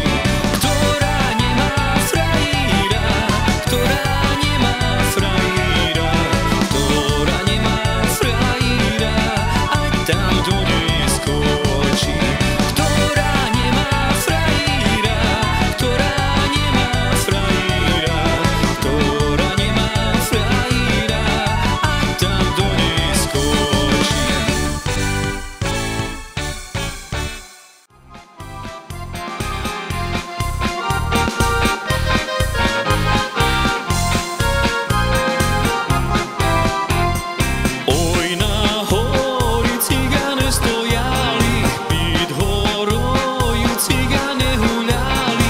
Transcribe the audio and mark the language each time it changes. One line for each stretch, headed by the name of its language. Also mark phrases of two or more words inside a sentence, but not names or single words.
Slovak: Ktorá nemá frajíra, ktorá nemá frajíra, ktorá nemá frajíra, ať tam do nej skočí. Ktorá nemá frajíra, ktorá nemá frajíra, ktorá nemá frajíra, ať tam do nej skočí.
Rusyn: Oj, na hori cigane stojali, pід горою cigane huľali.